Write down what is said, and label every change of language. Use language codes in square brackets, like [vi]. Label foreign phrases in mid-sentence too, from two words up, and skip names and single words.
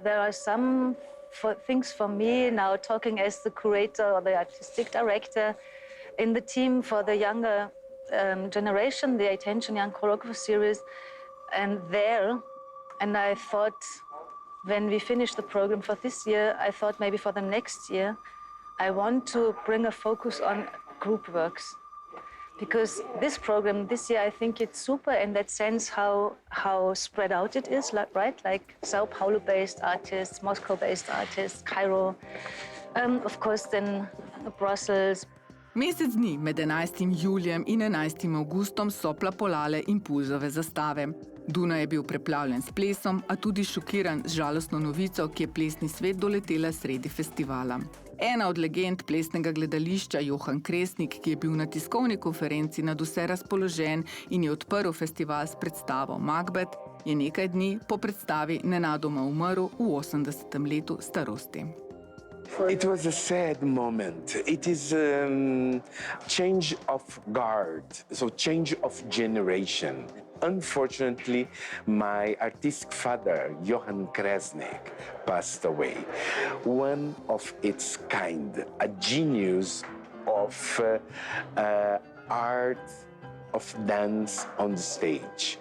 [en] There are some things for me now, talking as the curator or the artistic director in the team for the younger generation, the Attention Young Choreographer series, and I thought, when we finished the program for this year, I thought maybe for the next year, I want to bring a focus on group works. Because this program this year, I think it's super in that sense how spread out it is, right? Like Sao Paulo-based artists, Moscow-based artists, Cairo, of course then Brussels. [sl] Mesec dni med 11. julijem in 11. avgustom so plapolale impulzove zastave. Dunaj je bil preplavljen s plesom, a tudi šokiran z žalostno novico, ki je plesni svet doletela sredi festivala. Ena od legend plesnega gledališča, Johan Kresnik, ki je bil na tiskovni konferenci nadvse razpoložen in je odprl festival s predstavo Macbeth, je nekaj dni po predstavi nenadoma umrl v 80. letu starosti. [en] It was a sad moment. It is change of guard, so change of generation. Unfortunately, my artistic father, Johann Kresnik, passed away. One of its kind, a genius of art, of dance on the stage.